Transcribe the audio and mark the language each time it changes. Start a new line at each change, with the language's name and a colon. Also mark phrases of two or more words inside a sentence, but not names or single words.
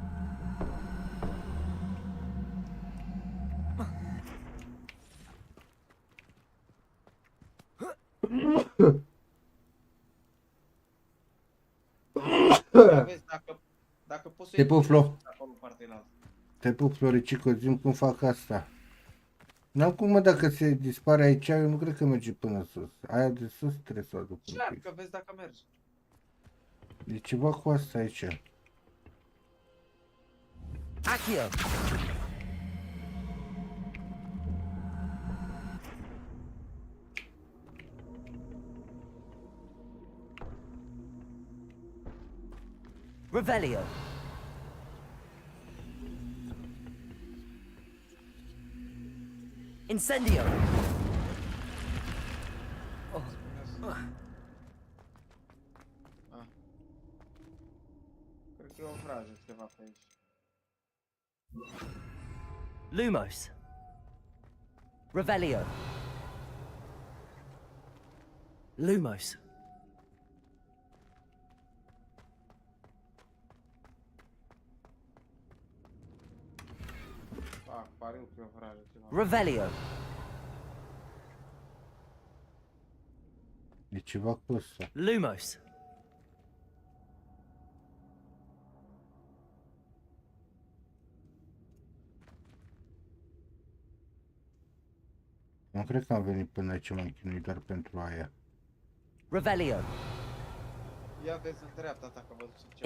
Romanian: Ia vezi dacă poți să o Te iei cu pup, tine Flo. sus, acolo în partea cealaltă. Te pup, Floricico, zi-mi cum fac asta. N-am cum, mă, dacă se dispare aici, eu nu cred că merge până sus. Aia de sus trebuie să o aduc un pic. Încearcă, vezi dacă merge. E ceva cu asta aici. Accio. Revelio. Incendio. Cred că e o vrajă ceva pe aici. Lumos. Revelio. Lumos. Fac pariu că e o vrajă ceva. Revelio. E ceva cu asta. Lumos. Nu cred că am venit până aici, m-am chinuit doar pentru aia. Revelio. Ia vezi în dreapta ta că vă duce ceva.